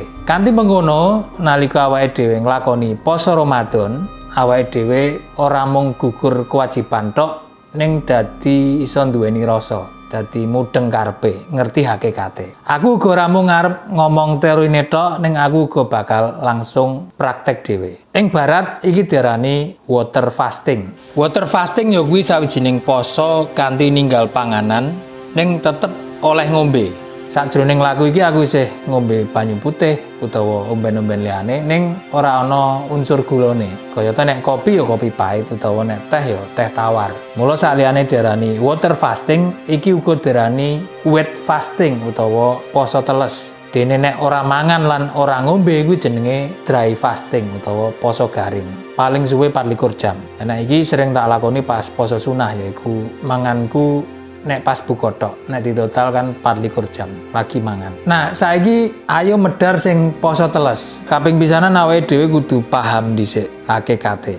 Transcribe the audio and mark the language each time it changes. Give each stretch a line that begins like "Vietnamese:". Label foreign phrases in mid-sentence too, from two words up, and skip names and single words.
Javanese: Kanthi mengkono nalika awake dhewe nglakoni poso Ramadan, awake dhewe ora mung gugur kewajiban tok ning dadi iso nduweni rasa. Dadi mudeng karepe, ngerti hakikate. Aku uga ora mung ngarep ngomong teorine tok, ning aku uga bakal langsung praktek dhewe. Ing barat iki diarani
English: water fasting. Water fasting
Javanese: ya kuwi sawijining poso kanthi ninggal panganan ning tetep oleh ngombe. Sakjroning laku iki aku isih ngombe banyu putih utawa omben-omben liyane ning ora ana unsur gulane. Kayata nek kopi ya kopi pahit utawa nek teh ya teh tawar. Mula saliyane diarani
English: water fasting,
Javanese: iki uga diarani
English: wet fasting
Javanese: utawa poso teles. Dene nek ora mangan lan ora ngombe kuwi jenenge
English: dry fasting
Javanese: utawa poso garing. Paling suwe 24 jam. Nah iki sering tak lakoni pas poso sunah yaiku manganku nek pas buka tok, nek ditotal kan 24 jam lagi mangan. Nah, saiki ayo medhar sing poso teles. Kaping pisanan awake dhewe kudu paham dhisik hakikate.